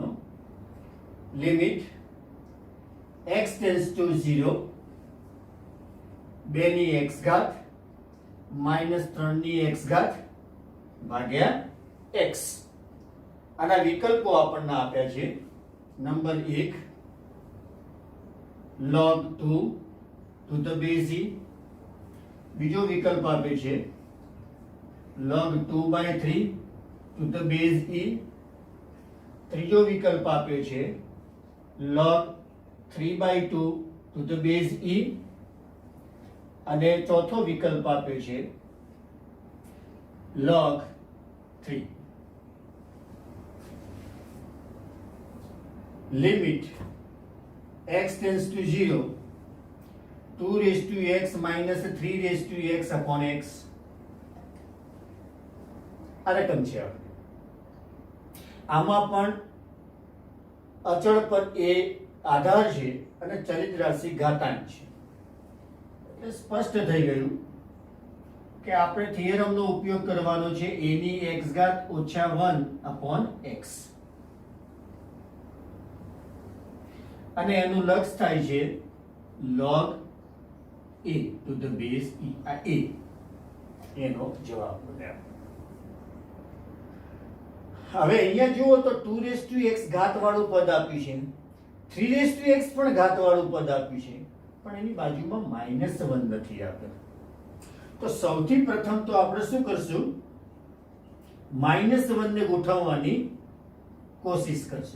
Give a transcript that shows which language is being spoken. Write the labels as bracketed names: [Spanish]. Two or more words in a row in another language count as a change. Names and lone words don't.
[Gujarati] લિમિટ x [English] tends to [Gujarati] 0 2 ની x ઘાત -3 ની x ઘાત ભાગ્યા x. આના વિકલ્પો આપણને આપ્યા છે. [English] નંબર 1 log 2 to the base e. [Gujarati] બીજો વિકલ્પ આપે છે log 2/3 [English] to the base e. [Gujarati] ત્રીજો વિકલ્પ આપ્યો છે log 3/2 [English] to the base e. [Gujarati] અને ચોથો વિકલ્પ આપ્યો છે log 3. [English] લિમિટ x tends to 0 2 raised to x minus 3 raised to x upon x. [Gujarati] આ રકમ છે. આમાં પણ અચળ પર એ આધાર છે અને ચલિત રાશિ ઘાતાંક છે. એટલે સ્પષ્ટ થઈ ગયું કે આપણે થિયરમનો ઉપયોગ કરવાનો છે a ની x ઘાત ઓછા 1 upon x. અને એનું લક્ષ થાય છે [English] log a to the base e. [Gujarati] આ a એનો જવાબ બન્યો. હવે અહીંયા જુઓ તો 2 [English] raised to x [Gujarati] ઘાત વાળું પદ આપ્યું છે, 3 [English] raised to x [Gujarati] પણ ઘાત વાળું પદ આપ્યું છે, પણ એની બાજુમાં -1 નથી આપેલ. તો સૌથી પ્રથમ તો આપણે શું કરશું, -1 ને ગોઠવવાની કોશિશ કરશું.